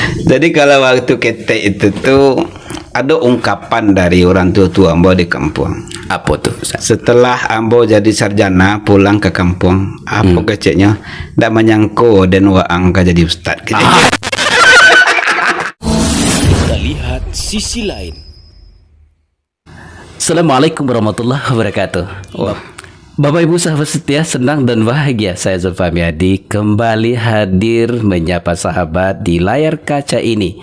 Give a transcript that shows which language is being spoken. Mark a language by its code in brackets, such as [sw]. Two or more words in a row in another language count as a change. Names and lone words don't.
[id] Jadi kalau waktu ketek itu tuh ada ungkapan dari orang tua ambo di kampung. Apa tuh, Ustaz? [min] Setelah ambo jadi sarjana pulang ke kampung, apa keceknya ndak menyangko dan waang ka jadi ustad. [id] Kita lihat sisi lain. [ar] السلام عليكم ورحمة الله وبركاته. [id] Bapak Ibu sahabat setia, senang dan bahagia saya Zulfahmi Adi kembali hadir menyapa sahabat di layar kaca ini.